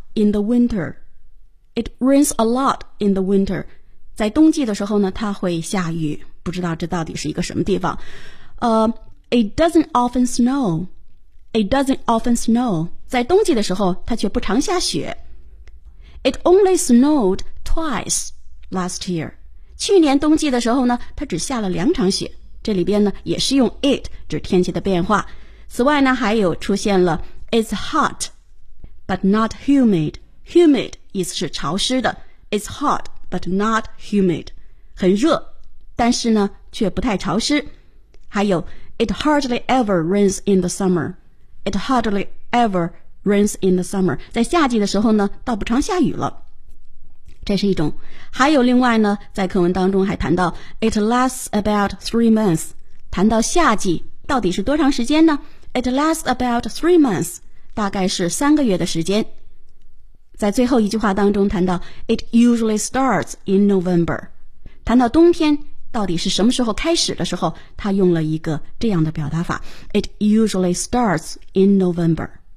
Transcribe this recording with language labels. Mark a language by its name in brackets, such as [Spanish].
[English] In the winter, it rains a lot in the winter. [Chinese] 在冬季的时候呢，它会下雨。不知道这到底是一个什么地方。 [English] It doesn't often snow. It doesn't often snow. [Chinese] 在冬季的时候，它却不常下雪。 [English] It only snowed twice last year. [Chinese] 去年冬季的时候呢，它只下了两场雪。这里边呢，也是用 it 指天气的变化。此外呢，还有出现了 [English] it's hot. But not humid. Humid [Chinese] 意思是潮湿的。 [English] It's hot, but not humid. [Chinese] 很热，但是呢，却不太潮湿。还有 [English] ，It hardly ever rains in the summer. It hardly ever rains in the summer. [Chinese] 在夏季的时候呢，倒不常下雨了。这是一种。还有另外呢，在课文当中还谈到 ， [English] It lasts about 3 months. [Chinese] 谈到夏季，到底是多长时间呢 ？ [English] It lasts about 3 months. [Chinese] 大概是三个月的时间。在最后一句话当中谈到 [English] It usually starts in November， [Chinese] 谈到冬天到底是什么时候开始的时候，他用了一个这样的表达法 It usually starts in November。